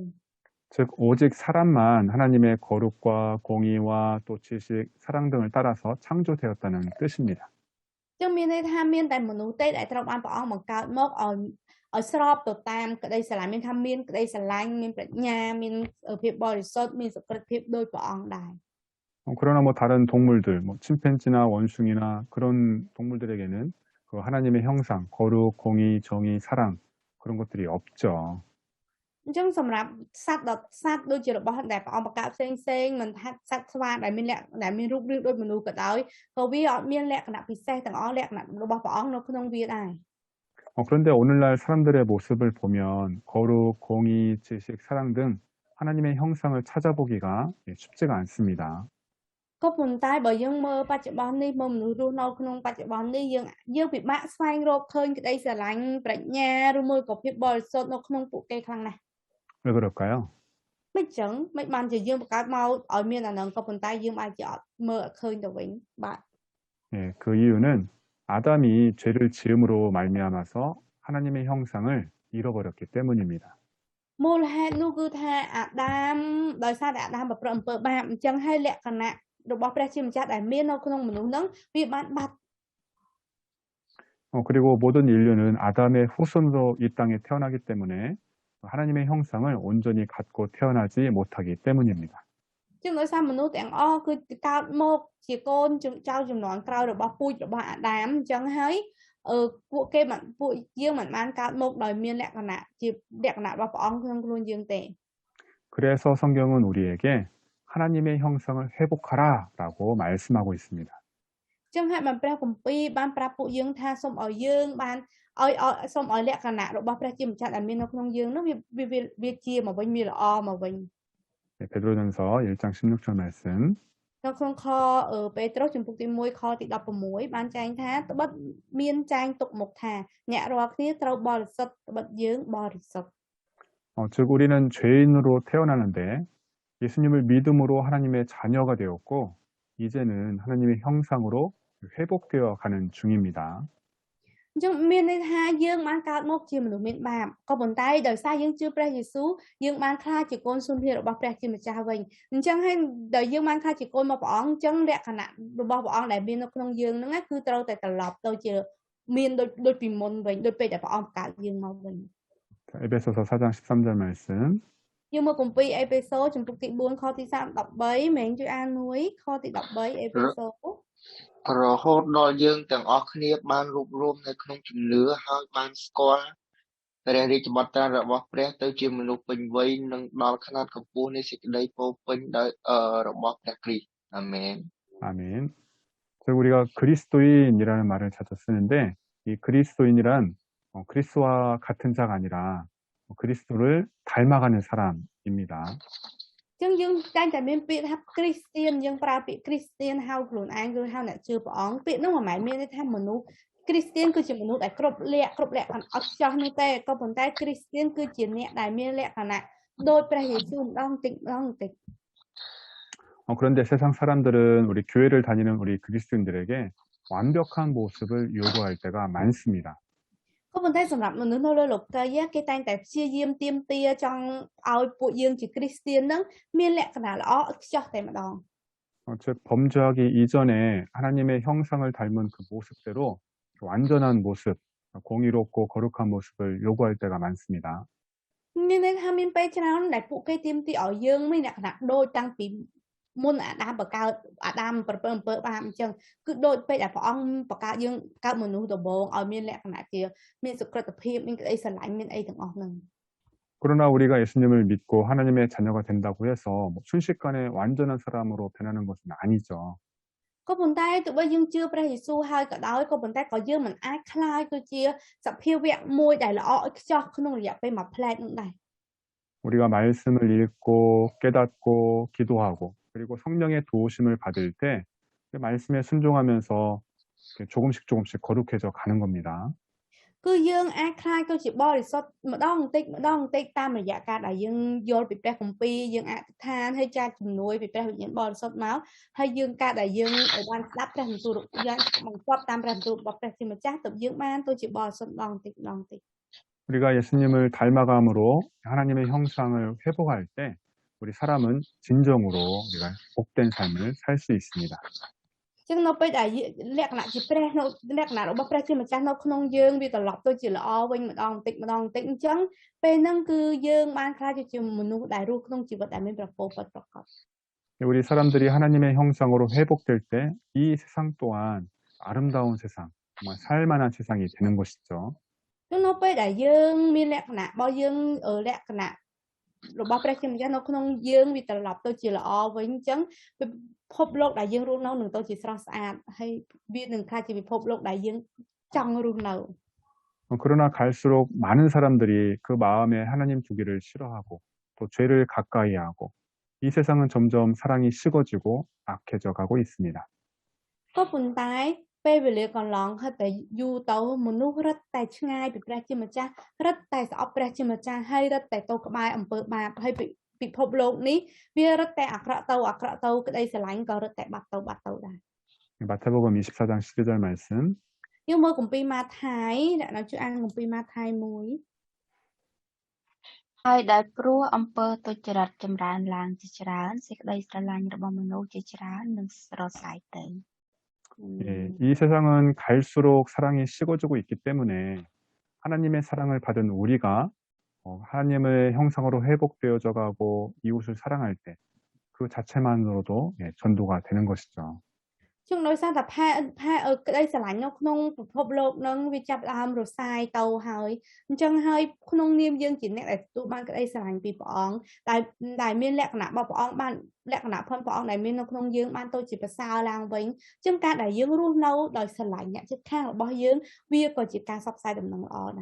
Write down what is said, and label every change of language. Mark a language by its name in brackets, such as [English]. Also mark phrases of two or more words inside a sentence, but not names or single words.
[Korean] 즉 오직 사람만 하나님의 거룩과 공의와 또 지식, 사랑 등을 따라서 창조되었다는 뜻입니다. [Khmer] អញ្ចឹងមានន័យថាមានតែមនុស្សទេដែលត្រូវបានព្រះអង្គបង្កើតមកឲ្យស្របទៅតាមក្តីស្រឡាញ់មានថាមានក្តីស្រឡាញ់មានប្រាជ្ញាមានភាពបរិសុទ្ធមានសុក្រិតភាពដូចព្រះអង្គដែរ [Korean] 그러나 뭐 다른 동물들, 뭐 침팬지나 원숭이나 그런 동물들에게는 그 하나님의 형상, 거룩, 공의, 정의, 사랑 그런 것들이 없죠. [Khmer] អញ្ចឹងសម្រាប់សត្វដូចជារបស់ដែលព្រះអង្គបង្កើតផ្សេងមិនថាសត្វស្វាដែលមានរូបរាងដូចមនុស្សក៏ដោយក៏វាអត់មានលក្ខណៈពិសេសទាំងអស់លក្ខណៈរបស់ព្រះអង្គនៅក្នុងវាដែរ [Korean] 그런데 오늘날 사람들의 모습을 보면 거룩, 공의, 지식, 사랑 등 하나님의 형상을 찾아보기가 쉽지가 않습니다. [Khmer] ក៏ប៉ុន្តែបើយើងមើលបច្ចុប្បន្ននេះមើលមនុស្សរស់នៅក្នុងបច្ចុប្បន្ននេះយើងពិបាកស្វែងរកឃើញក្តីស្រឡាញ់ប្រាជ្ញាឬមួយក៏ភាពបរិសុទ្ធនៅក្នុងពួកគេខ្លាំងណាស់ [Korean] 왜 그럴까요? [Khmer] មិនចឹងមិនបានជាយើងបង្កើតមកឲ្យមានអានឹងក៏ប៉ុន្តែយើងអាចជាអត់មើលឃើញទៅវិញបាទ [Korean] 예, 그 이유는 아담이 죄를 지음으로 말미암아서 하나님의 형상을 잃어버렸기 때문입니다. [Khmer] មូលហេតុនោះគឺថាអាដាមដោយសារតែអាដាមប្រព្រឹត្តអំពើបាបអញ្ចឹងហើយលក្ខណៈរបស់ព្រះជាម្ចាស់ដែលមាននៅក្នុងមនុស្សហ្នឹងវាបានបាត់ [Korean] 그리고 모든 인류는 아담의 후손으로 이 땅에 태어나기 때문에 하나님의 형상을 온전히 갖고 태어나지 못하기 때문입니다. [Khmer] ជាងដោយសារមនុស្សទាំងអស់គឺកើតមកជាកូនចៅចំនួនក្រោយរបស់ពូជរបស់អាដាមអញ្ចឹងហើយពួកយើងមិនបានកើតមកដោយមានលក្ខណៈជាលក្ខណៈរបស់ព្រះអង្គក្នុងខ្លួនយើងទេ [Korean] 그래서 성경은 우리에게 하나님의 형상을 회복하라라고 말씀하고 있습니다. [Khmer] អញ្ចឹងហើយបានព្រះគម្ពីរបានប្រាប់ពួកយើងថាសូមឲ្យយើងបានឲ្យសូមឲ្យលក្ខណៈរបស់ព្រះជាម្ចាស់ដែលមាននៅក្នុងយើងនោះវាជាមកវិញវាល្អមកវិញ [Korean] 네, 베드로전서 1장 16절 말씀. [Khmer] នៅក្នុងខពេត្រុសជំពូកទី1ខទី16បានចែងថាត្បិតមានចែងទុកមុខថាអ្នករាល់គ្នាត្រូវបរិសុទ្ធត្បិតយើងបរិសុទ្ធ [Korean] 즉 우리는 죄인으로 태어나는데 예수님을 믿음으로 하나님의 자녀가 되었고 이제는 하나님의 형상으로 회복되어 가는 중입니다. [Khmer] អញ្ចឹងមានន័យថាយើងបានកើតមកជាមនុស្សមានបាបក៏ប៉ុន្តែដោយសារយើងជឿព្រះយេស៊ូវយើងបានក្លាយជាកូនសុនធារបស់ព្រះជាម្ចាស់វិញអញ្ចឹងហើយដោយយើងបានក្លាយជាកូនរបស់ព្រះអង្គអញ្ចឹងលក្ខណៈរបស់ព្រះអង្គដែលមាននៅក្នុងយើងហ្នឹងគឺត្រូវតែត្រឡប់ទៅជាមានដូចពីមុនវិញដូចពេលដែលព្រះអង្គកើតយើងមកវិញ [Korean] 에베소서 4장 13절 말씀. [Khmer] យើងមកគម្ពីរអេពេសូជំពូកទី4ខទី13មែនជួយអានមួយខទី13អេពេសូ រហូតដល់យើងទាំងអស់គ្នាបានរួបរวมនៅក្នុងជំនឿហើយបានស្គាល់ព្រះរាជបត្រារបស់ព្រះទៅជាមនុស្សពេញវ័យនិងដល់ខនាតកម្ពស់នៃសេចក្តីពោពេញដោយរបស់ព្រះគ្រីស្ទអាមែន [Korean] 아멘. 즉 우리가 그리스도인이라는 말을 자주 쓰는데 이 그리스도인이란 그리스도와 같은 자가 아니라 그리스도를 닮아가는 사람입니다. [Khmer] អញ្ចឹងយើងតែងតែមានពាក្យថាគ្រីស្ទៀនយើងប្រើពាក្យគ្រីស្ទៀនហៅខ្លួនឯងគឺហៅអ្នកជឿព្រះអង្គពាក្យនោះមិនមែនមានន័យថាមនុស្សគ្រីស្ទៀនគឺជាមនុស្សដែលគ្រប់លក្ខណៈអត់ចោះនោះទេក៏ប៉ុន្តែគ្រីស្ទៀនគឺជាអ្នកដែលមានលក្ខណៈដូចព្រះយេស៊ូវម្ដងតិច [Korean] 그런데 세상 사람들은 우리 교회를 다니는 우리 그리스도인들에게 완벽한 모습을 요구할 때가 많습니다. [Khmer] ក៏ក៏ប៉ុន្តែសម្រាប់មនុស្សនៅលើលោកីយគេតែងតែព្យាយាមទាមទារចង់ឲ្យពួកយើងជាគ្រីស្ទាននឹងមានលក្ខណៈល្អឥតខ្ចោះតែម្ដង [Korean] 즉 범죄하기 이전에 하나님의 형상을 닮은 그 모습대로 완전한 모습, 공의롭고 거룩한 모습을 요구할 때가 많습니다. [Khmer] មានន័យថាមានពេលច្រើនដែលពួកគេទាមទារឲ្យយើងមានលក្ខណៈដូចតាំងពីមុនអាដាមបង្កើតអាដាមប្រពើអំពើបាបអញ្ចឹងគឺដូចពេកដែលព្រះអង្គបង្កើតយើងកើតមនុស្សដំបូងឲ្យមានលក្ខណៈជាមានសុក្រិតភាពមានក្តីស្រឡាញ់មានអីទាំងអស់ហ្នឹង [Korean] 그러나 우리가 예수님을 믿고 하나님의 자녀가 된다고 해서 순식간에 완전한 사람으로 변하는 것은 아니죠. [Khmer] ក៏ប៉ុន្តែទោះបីយើងជឿព្រះយេស៊ូវហើយក៏ដោយក៏ប៉ុន្តែក៏យើងមិនអាចខ្លាចទៅជាសភាវៈមួយដែលល្អឥតខ្ចោះក្នុងរយៈពេលមួយផ្លែតនោះដែរ [Korean] 우리가 말씀을 읽고 깨닫고 기도하고 그리고 성령의 도우심을 받을 때 그 말씀에 순종하면서 조금씩 거룩해져 가는 겁니다. [Khmer] គឺយើងអាចខ្លាចទៅជាបរិសុទ្ធម្ដងបន្តិចតាមរយៈការដែលយើងយល់ពីព្រះគម្ពីរយើងអធិដ្ឋានហើយចាត់ជំនួយពីព្រះវិញ្ញាណបរិសុទ្ធមកហើយយើងការដែលយើងបានស្ដាប់ព្រះបន្ទូលយ៉ាងបង្គាប់តាមព្រះបន្ទូលរបស់ព្រះជាម្ចាស់ទៅយើងបានទៅជាបរិសុទ្ធម្ដងបន្តិច [Korean] 우리가 예수님을 닮아감으로 하나님의 형상을 회복할 때 우리 사람은 진정으로 우리가 복된 삶을 살 수 있습니다. [Khmer] ចឹងនៅពេលដែលលក្ខណៈជាព្រះនៅលក្ខណៈរបស់ព្រះជាម្ចាស់នៅក្នុងយើងវាត្រឡប់ទៅជាល្អវិញម្ដងបន្តិចអញ្ចឹងពេលហ្នឹងគឺយើងបានខ្លាចជាមនុស្សដែលរស់ក្នុងជីវិតដែលមានព្រះពរពិតប្រាកដ [Korean] 우리 사람들이 하나님의 형상으로 회복될 때 이 세상 또한 아름다운 세상, 정말 살만한 세상이 되는 것이죠. [Khmer] ចឹងនៅពេលដែលយើងមានលក្ខណៈរបស់យើងលក្ខណៈរបស់ព្រះជាម្ចាស់នៅក្នុងយើងវាត្រឡប់ទៅជាល្អវិញអញ្ចឹងពិភពលោកដែលយើងរស់នៅនឹងទៅជាស្រស់ស្អាតហើយវានឹងខ្លាចជាពិភពលោកដែលយើងចង់រស់នៅ [Korean] 그러나 갈수록 많은 사람들이 그 마음에 하나님 두기를 싫어하고 또 죄를 가까이 하고 이 세상은 점점 사랑이 식어지고 악해져 가고 있습니다. [Khmer] ក៏ប៉ុន្តែពេលវេលាកន្លងហើយតែយូរទៅមនុស្សរត់តែឆ្ងាយពីព្រះជាម្ចាស់រត់តែស្អប់ព្រះជាម្ចាស់ហើយរត់តែទៅក្បែរអំពើបាបហើយពិភពលោកនេះវារត់តែអាក្រក់ទៅក្តីស្រឡាញ់ក៏រត់តែបាត់ទៅដែរ [Korean] 마태복음 24장 12절 말씀 [Khmer] យើងមើលគម្ពីរម៉ាថាយអ្នកណាជួយអានគម្ពីរម៉ាថាយ ហើយដែលព្រោះអំពើទុច្ចរិតចម្រើនឡើងជាច្រើនសេចក្តីស្រឡាញ់របស់មនុស្សជាច្រើននឹងស្រសាយទៅ [Korean] 예, 이 세상은 갈수록 사랑이 식어지고 있기 때문에 하나님의 사랑을 받은 우리가 하나님의 형상으로 회복되어져 가고 이웃을 사랑할 때 그 자체만으로도 전도가 되는 것이죠. [Khmer] ជាងដោយសារតែក្តីស្រឡាញ់នៅក្នុងពិភពលោកនឹងវាចាប់ដើមរសាយទៅហើយអញ្ចឹងហើយក្នុងនាមយើងជាអ្នកដែលទទួលបានក្តីស្រឡាញ់ពីព្រះអង្គដែលមានលក្ខណៈរបស់ព្រះអង្គបានលក្ខណៈផងព្រះអង្គដែលមាននៅក្នុងយើងបានទៅជាប្រសើរឡើងវិញអញ្ចឹងការដែលយើងរស់នៅដោយស្រឡាញ់អ្នកជិតខាងរបស់យើងវាក៏ជាការផ្សព្វផ្សាយដំណឹងល្អដែរ